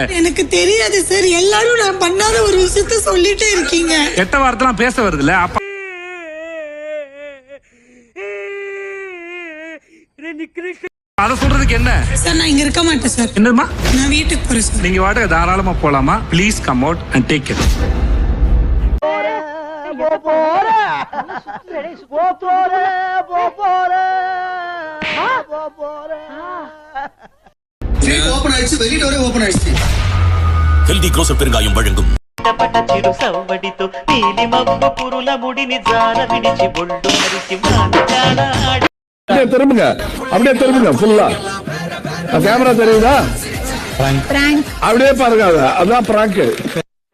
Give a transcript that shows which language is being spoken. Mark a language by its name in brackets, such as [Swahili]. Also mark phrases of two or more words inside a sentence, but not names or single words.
[Tamil] எனக்கு தெரியாது சார். எல்லாரும் நான் பண்ணாத ஒரு விஷயத்த சொல்லிட்டே இருக்கீங்க. கெட்ட வார்த்தைலாம் பேச வருது இல்ல, அப்ப அத சொல்றதுக்கு என்ன சார்? நான் இங்க இருக்க மாட்டேன் சார். என்னமா? நான் வீட்டுக்கு போறேன் சார். நீங்க வாட்டுக்கு தாராளமா போலாமா? [English] Please come out and take it. [Tamil] ஹெல்தி க்ரோசர் பெருங்காயம் வழங்கும் [Telugu] చిరు సవ్వడితో నీలి మబ్బు పురుల ముడిని జార విడిచి బొడ్డు మరిచి మాట్లాడాడు. [Tamil] திரும்புங்க, அப்படியே திரும்புங்க ஃபுல்லா. கேமரா தெரியுதா? அப்படியே பாருங்க, அதான் பிராங்க்.